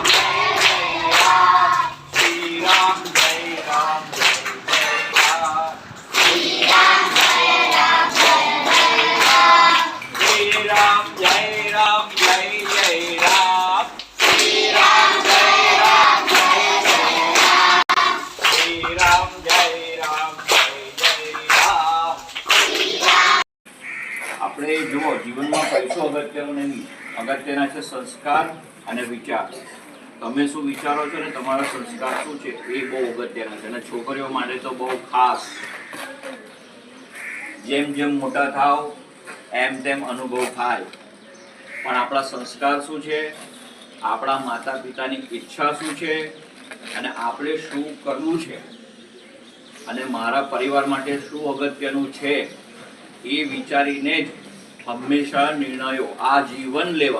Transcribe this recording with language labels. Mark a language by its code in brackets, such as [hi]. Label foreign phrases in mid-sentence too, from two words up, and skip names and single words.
[hi] जय जय राम श्री राम जय राम जय जय राम श्री राम जय राम जय जय राम श्री राम जय राम जय जय राम श्री राम जय राम जय जय राम श्री राम जय राम जय जय राम। [gu] આપણે જુઓ જીવનમાં પૈસો અગત્યનો નહીં, અગત્યના છે સંસ્કાર અને વિચાર. તમે શું વિચારો છો ને તમારા સંસ્કાર શું છે એ બહુ અગત્યના છે. અને છોકરીઓ માટે તો બહુ ખાસ. જેમ જેમ મોટા થાવ એમ તેમ અનુભવ થાય, પણ આપણા સંસ્કાર શું છે, આપણા માતા પિતાની ઈચ્છા શું છે અને આપણે શું કરવું છે અને મારા પરિવાર માટે શું અગત્યનું છે એ વિચારીને જ હંમેશા નિર્ણયો આ જીવન લેવા.